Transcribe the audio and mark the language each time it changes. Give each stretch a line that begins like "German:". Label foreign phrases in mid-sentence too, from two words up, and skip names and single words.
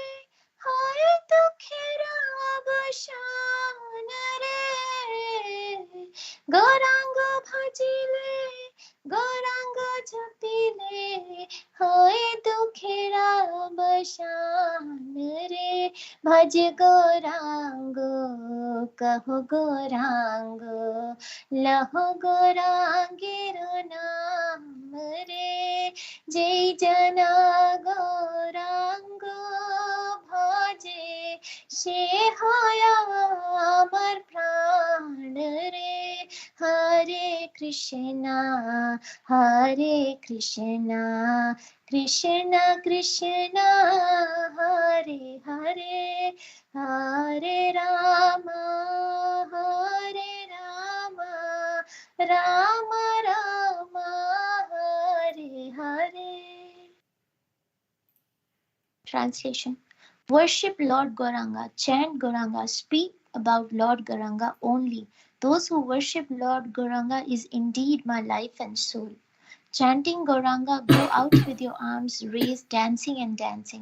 Bangla: হায় দুখেরা অবসান রে গৌরাঙ্গ ভজিলে গৌরাঙ্গ জপিলে হায় দুখেরা অবসান রে ভজ গৌরাঙ্গ কহো গৌরাঙ্গ লহো গৌরাঙ্গের নাম রে জয় জনা গৌরাঙ্গ ভজে সে হয়া আমার প্রাণ রে
Sanskrit: हरे कृष्ण कृष्ण कृष्ण हरे हरे हरे राम राम राम हरे हरे.
English: Translation. Worship Lord Gauranga, chant Gauranga, speak about Lord Gauranga only. Those who worship Lord Gauranga is indeed my life and soul. Chanting Gauranga, go out with your arms raised, dancing and dancing.